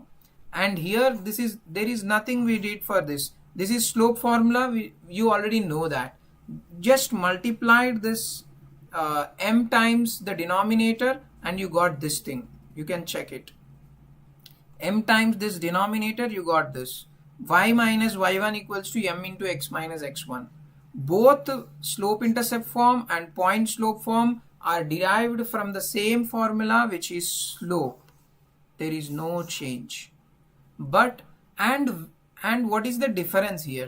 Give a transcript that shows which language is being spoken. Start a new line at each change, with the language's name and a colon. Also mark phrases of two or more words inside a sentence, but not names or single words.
English: And here there is nothing we did for this. This is slope formula. You already know that. Just multiplied this m times the denominator and you got this thing. You can check it. M times this denominator, you got this. Y minus y1 equals to m into x minus x1. Both slope-intercept form and point-slope form are derived from the same formula, which is slope. There is no change. But and what is the difference here?